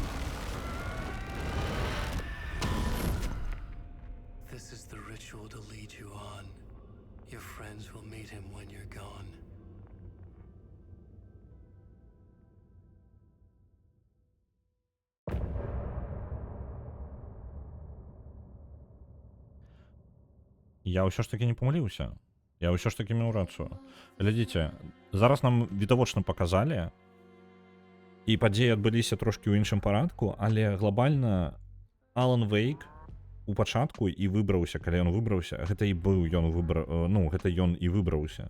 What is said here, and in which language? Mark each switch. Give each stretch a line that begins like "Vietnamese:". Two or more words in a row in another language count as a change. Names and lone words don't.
English: This is the ritual to lead friends will meet him when you're gone.
Belarusian: Я ўсё ж таки не памыліўся. Я ўсё ж таки меў рацыю. Глядзіце, зараз нам відавочна паказалі, і падзеі адбыліся трошкі ў іншым парадку, але глобальна Алан Вейк у пачатку і выбраўся, калі ён выбраўся, гэта і быў ён ну, гэта ён і выбраўся.